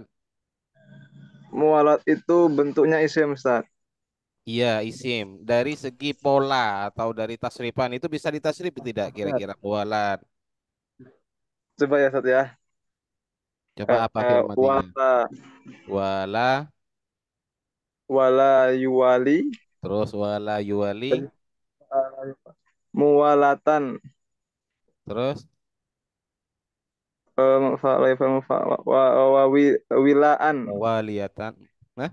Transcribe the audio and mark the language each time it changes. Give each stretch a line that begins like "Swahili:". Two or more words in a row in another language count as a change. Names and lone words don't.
Indonesian: Mualat itu bentuknya isim Ustaz. Iya, isim. Dari segi pola atau dari tasrifan itu bisa ditasrif tidak Ustaz. kira-kira mualat? Coba ya Ustaz ya. Coba apa fi'il madinya?
Arabic: Wala Wala, والى يوالي terus والى يوالي, muwalatan
Indonesian: terus
Arabic: wilaan mawaliatan. Nah,